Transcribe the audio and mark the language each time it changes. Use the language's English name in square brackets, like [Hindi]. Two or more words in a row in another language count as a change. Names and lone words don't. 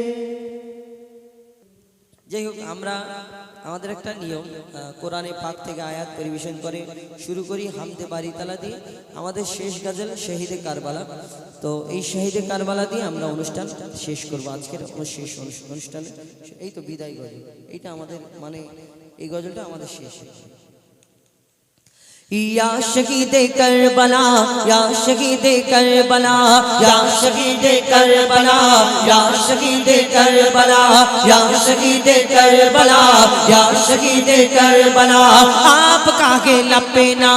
[Bangla] যাই হোক, আমরা আমাদের একটা নিয়ম, কোরআনে পাক থেকে আয়াত পরিবেশন করে শুরু করি [Urdu] حمد باری تعالیٰ [Bangla] দিয়ে। আমাদের শেষ গজল শহীদে কারবালা। তো এই শহীদে কারবালা দিয়ে আমরা অনুষ্ঠান শেষ করব, আজকের শেষ অনুষ্ঠানে। এই তো বিদায় গজল, এইটা আমাদের মানে এই গজলটা আমাদের শেষ। [Urdu] یا شہید کربلا یا شہید کربلا یا شہید کربلا یا شہید کربلا یا شہید کربلا یا شہید کربلا آپ کا ہے لپنا